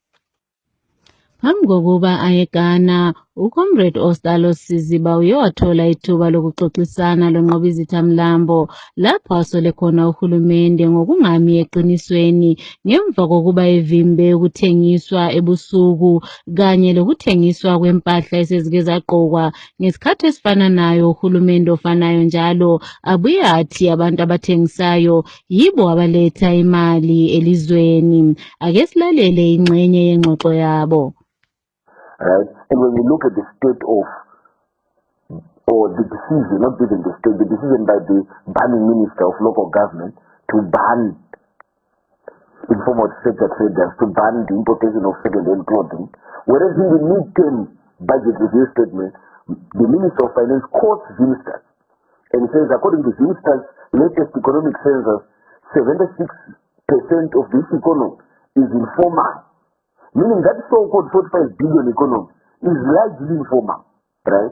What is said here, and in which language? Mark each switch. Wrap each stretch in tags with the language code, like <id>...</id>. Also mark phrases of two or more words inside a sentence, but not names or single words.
<nd>Phambi kokuba ayeGhana, uComrade Ostalos Siziba uye wathola ithuba lokuxoxisana loNqobizitha Mlambo lapho asole khona uhulumende ngokungami eqinisweni ngemva kokuba evimbe ukuthengiswa ebusuku kanye lokuthengiswa kwempahla esezike zagqokwa ngesikhathi esifana nayo. Uhulumende ofanayo njalo abuye athi abantu abathengisayo yibo abaletha imali elizweni. Ake silalele ingxenye yengxoxo yabo.</nd> <en>Right? And when we look at the state of, or the decision, not even the state, the decision by the banning minister of local government to ban informal sector traders to ban the importation of second-hand clothing. Whereas in the mid-term budget review statement, the Minister of Finance quotes Zimstas and says, according to Zimstas' latest economic census, 76% of this economy is informal, meaning that so-called 45 billion economy is largely informal, right?</en>